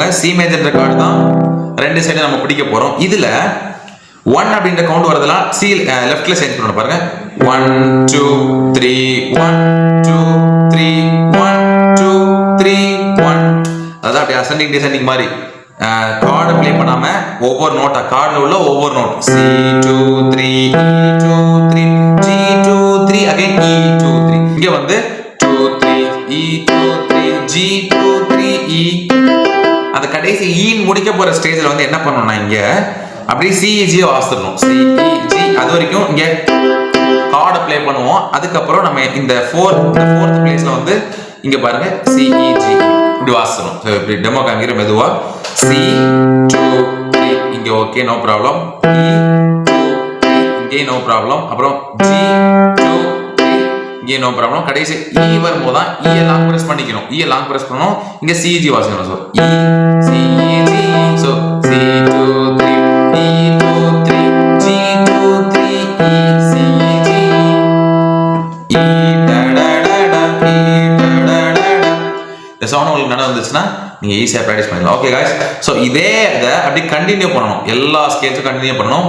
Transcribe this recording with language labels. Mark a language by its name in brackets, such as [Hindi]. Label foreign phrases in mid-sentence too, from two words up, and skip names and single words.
[English] C major chord [Tamil] தான் ரெண்டு சைடு நம்ம பிடிக்க போறோம். இதுல 1 அப்படின்ற கவுண்ட் வரதெல்லாம் சி [English] left change [Tamil] பண்ணணும் பாருங்க. 1 2 3 1 2 3 1 2 3 1. அதான் அப்படியே [English] ascending descending [Tamil] மாதிரி [English] chord play [Tamil] பண்ணாம ஒவ்வொரு நோட்டா கார்டுல உள்ள ஒவ்வொரு நோட் C2 3 E2 3 G2 3 again E2 3. இங்க 2 3 E2 3 G2 3 E. அந்த கடைசி E முடிக்க போற ஸ்டேஜ்ல என்ன பண்ணணும்னா இங்க அப்படியே CEG வாசிடணும். CEG அது வரைக்கும் இங்க [English] chord play [Tamil] பண்ணுவோம். அதுக்கப்புறம் நம்ம இந்த [English] fourth place [Tamil] இங்க பாருங்க CEG இப்படி வாசிடணும். இப்படி டெமோ காமிக்கிற மெதுவா C2 3 இங்க [English] okay, no problem. [Tamil] E2 3 இங்கே [English] no problem. [Tamil] அப்புறம் G2 3 இங்கே [English] no problem. [Tamil] கடைசி E வரும்போது தான் E [English] long press [Tamil] பண்ணிக்கணும். E [English] long press [Tamil] பண்ணனும். இங்க CEG வாசிக்கணும். சோ E CEG. சோ C2 3 E2 3 G2 3 E CEG E da da da da E da da da da. இந்த சவுண்ட் உங்களுக்கு நல்லா வந்துச்சுன்னா நீங்க [English] easy practice [Tamil] பண்ணலாம். [English] okay guys, so [Tamil] இதே இத அப்படி கண்டினியூ பண்ணனும். எல்லா [English] scales continue [Tamil] பண்ணனும்.